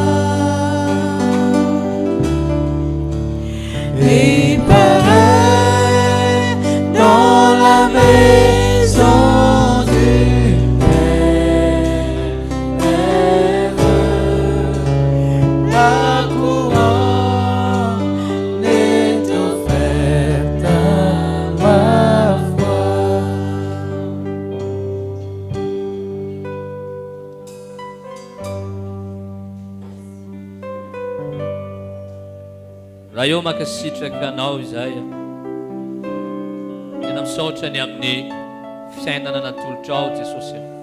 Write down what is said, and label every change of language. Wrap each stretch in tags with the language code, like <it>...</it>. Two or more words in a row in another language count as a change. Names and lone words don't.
<fr>et pareil dans la maison du Père, la couronne est offerte à ma foi.</fr> <mg>Raha eo makasitraka anao izahay, tena misaotra ny amin'ny fiainana natolotra ao Jesosy.</mg>